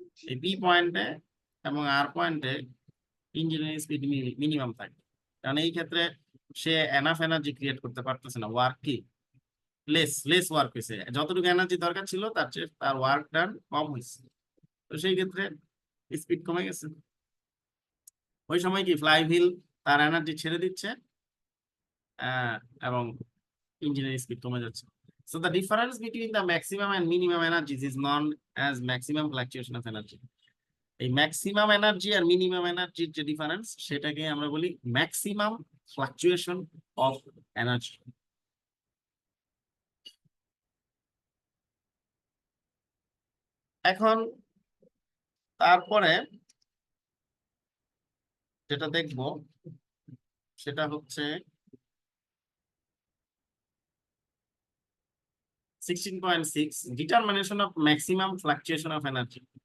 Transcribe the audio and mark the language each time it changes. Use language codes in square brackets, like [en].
[bn] এই পি পয়েন্টে এবং আর পয়েন্টে ইঞ্জিনের স্পিড মিনিমাম থাকে, কারণ এই ক্ষেত্রে সে এনাফ এনার্জি ক্রিয়েট করতে পারতেছে না, ওয়ার্ক কি লেস ওয়ার্ক হয়েছে, যতটুকু এনার্জি দরকার ছিল তার চেয়ে তার ওয়ার্ক ডান কম হয়েছে, তো সেই ক্ষেত্রে স্পিড কমে গেছে। ওই সময় কি ফ্লাই হুইল তার এনার্জি ছেড়ে দিচ্ছে এবং ইঞ্জিনের স্পিড কমে যাচ্ছে। [en] So the difference between the maximum and minimum energies is known as maximum fluctuation of energy. [bn] এই ম্যাক্সিমাম এনার্জি আর মিনিমাম এনার্জির যে ডিফারেন্স, সেটাকে আমরা বলি ম্যাক্সিমাম ফ্লাকচুয়েশন অফ এনার্জি। এখন তারপরে যেটা দেখব সেটা হচ্ছে 16.6 determination of maximum fluctuation of energy.